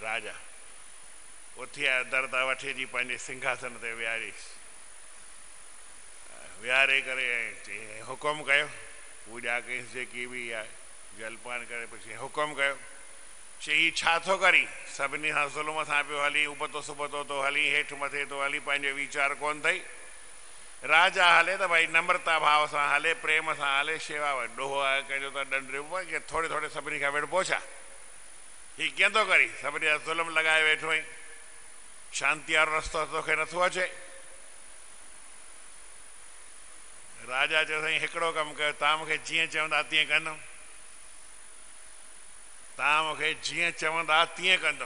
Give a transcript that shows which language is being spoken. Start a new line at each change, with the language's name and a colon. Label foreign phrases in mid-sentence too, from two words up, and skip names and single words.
Sindhi: राजा उथी आयो, दरदा वठी जी पंहिंजे सिंघासन ते विहारीसि, विहारे करे चई हुकुम कयो। पूॼा कईसि जेकी बि आहे, जलपान करे पुछी हुकुम कयो। चई छा थो करी? सभिनी सां ज़ुल्म सां पियो हली, उबतो सुबतो थो हली, हेठि मथे थो हली, पंहिंजो वीचार कोन अथई। राजा हले त भई नम्रता भाव सां हले, प्रेम सां हले, शेवा ॾोहो आहे कंहिंजो त ॾंड ॾिबो आहे, थोरे थोरे सभिनी खां वेठो छा? हीउ कीअं थो करी? सभिनी जा ज़ुल्म लॻाए वेठो आहीं, शांती वारो रस्तो तोखे नथो अचे। राजा चयो साईं हिकिड़ो कमु कयो, तव्हां मूंखे जीअं चवंदा तीअं कंदुमि, तव्हां मूंखे जीअं चवंदा तीअं कंदुमि।